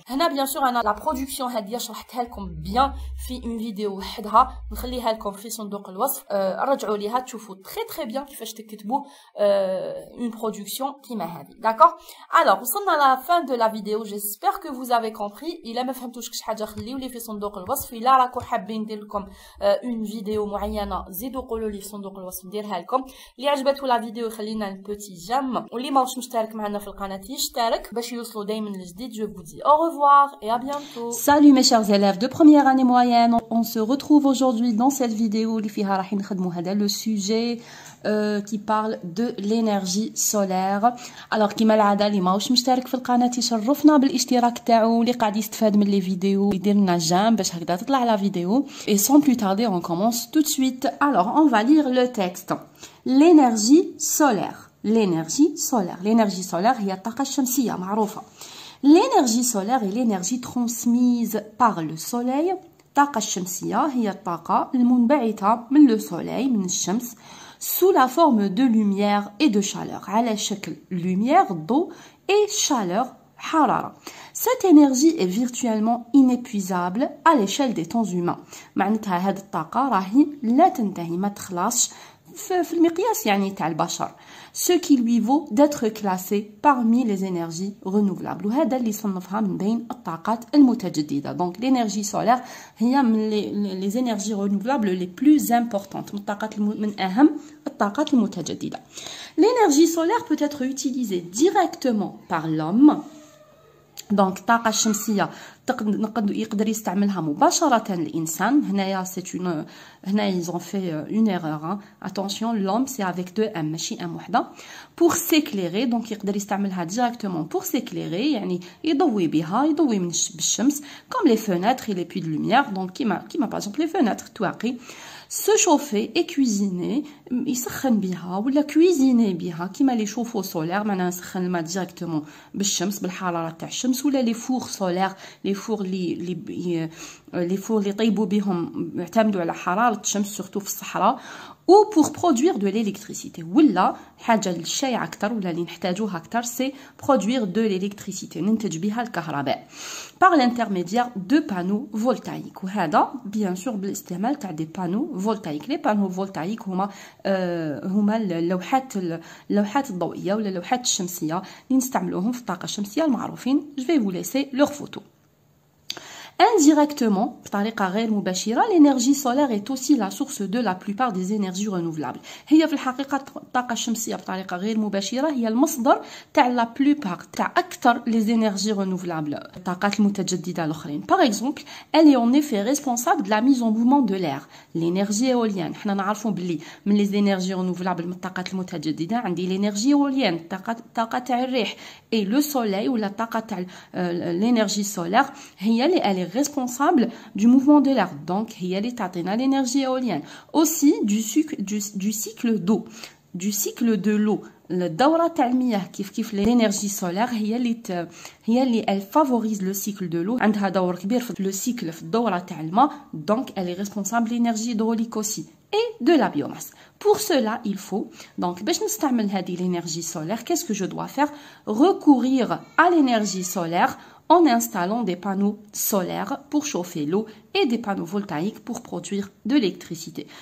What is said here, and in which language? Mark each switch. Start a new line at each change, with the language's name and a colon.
Arabic: هنا bien sûr أنا la production هادية شرحتها لكم bien في une vidéo وحدها نخليها لكم في صندوق الوصف. رجعوا ليها تشوفوا très bien كيفاش تكتبوا une production كيما هذه.
French: D'accord? Alors وصلنا à la fin de la vidéo. J'espère que vous avez compris.
Arabic: إلا ما فهمتوش كش حاجة خليوا لي في صندوق الوصف. إلا راكم حابين ندير لكم une فيديو معينه زيدوا قولوا لي في صندوق الوصف نديرها لكم. اللي عجبته لا فيديو خلينا البوتي جيم، واللي ماهوش مشترك معنا في القناه يشترك باش يوصلوا دائما الجديد.
French: Je vous dis au revoir et à bientôt. Salut mes chers élèves de première année moyenne. On se retrouve aujourd'hui dans cette vidéo
Arabic: اللي فيها راح نخدموا هذا
French: le sujet qui parle de l'énergie solaire.
Arabic: Alors كيما العاده اللي ماهوش مشترك في القناه يشرفنا بالاشتراك تاعو، اللي قاعد يستفاد من لي فيديو يدير لنا جيم باش هكذا تطلع لا فيديو.
French: Et sans plus tarder on commence tout de suite. Alors on va lire le texte. L'énergie solaire.
Arabic: L'énergie solaire هي الطاقه الشمسيه معروفه.
French: L'énergie solaire est l'énergie transmise par le soleil.
Arabic: الطاقه الشمسيه هي الطاقه المنبعثه من le soleil من الشمس
French: sous la forme de lumière et de chaleur.
Arabic: على شكل lumière, d'eau et chaleur, حرارة.
French: Cette énergie est virtuellement inépuisable à l'échelle des temps humains.
Arabic: معناتها هذه الطاقة راهي لا تنتهي ما تخلصش في المقياس يعني تاع البشر
French: ce qui lui vaut d'être classé parmi les énergies renouvelables
Arabic: وهذا اللي صنفها من بين الطاقات المتجددة.
French: donc l'énergie solaire هي من les énergies renouvelables les plus importantes
Arabic: من أهم الطاقات المتجددة.
French: l'énergie solaire peut être utilisée directement par l'homme.
Arabic: دونك الطاقة الشمسية يقدر يستعملها مباشرة الإنسان.
French: هنايا هنا ils ont fait une erreur. Attention, l'homme c'est avec deux M
Arabic: ماشي M وحدة.
French: Pour s'éclairer, donc
Arabic: يقدر يستعملها
French: directement pour s'éclairer
Arabic: يعني يضوي بها يضوي بالشمس
French: comme les fenêtres et les puits de lumière. donc كيما par exemple les fenêtres تواقي. se chauffer et cuisiner
Arabic: يسخن بها ولا cuisiner بها كيما لي شوفو سولير معناها نسخن الماء ديريكتومون بالشمس بالحراره تاع الشمس ولا لي فور سولير لي فور اللي يطيبوا بهم يعتمدوا على حراره الشمس سورتو في الصحراء.
French: ou pour produire de l'électricité
Arabic: ولا حاجه الشائعه اكثر ولا اللي نحتاجوها اكثر
French: سي produire de l'électricité
Arabic: ننتج بها الكهرباء
French: par l'intermédiaire de panneaux voltaïques.
Arabic: وهذا bien sûr بالاستعمال تاع des panneaux voltaïques. les panneaux voltaïques هما اللوحات الضوئيه ولا اللوحات الشمسيه اللي نستعملوهم في الطاقه الشمسيه المعروفين.
French: je vais vous laisser leur photo. Indirectement,
Arabic: بطريقة غير مباشرة,
French: l'énergie solaire est aussi la source de la plupart des énergies renouvelables.
Arabic: هي في الحقيقة الطاقة الشمسية بطريقة غير مباشرة هي المصدر تاع la plupart تاع أكثر les énergies renouvelables, الطاقات المتجددة الأخرين.
French: Par exemple, elle est en effet responsable de la mise en mouvement de l'air.
Arabic: L'énergie éolienne, حنا نعرفوا باللي من les énergies renouvelables من الطاقات المتجددة عندي l'énergie éolienne, الطاقة تاع الريح,
French: et le soleil
Arabic: ولا الطاقة تاع l'énergie solaire هي اللي
French: responsable du mouvement de l'air. donc
Arabic: هي اللي تعطينا
French: l'énergie éolienne. aussi du cycle d'eau, du cycle de l'eau.
Arabic: الدورة تاع المياه كيف l'énergie solaire هي اللي
French: elle favorise le cycle de l'eau.
Arabic: عندها دور كبير في le cycle في الدورة تاع الماء.
French: donc elle est responsable de l'énergie hydraulique aussi et de la biomasse. Pour cela, il faut, donc,
Arabic: باش نستعمل هذه
French: l'énergie solaire, qu'est-ce que je dois faire? Recourir à l'énergie solaire en installant des panneaux solaires pour chauffer l'eau et des panneaux voltaïques pour produire de l'électricité.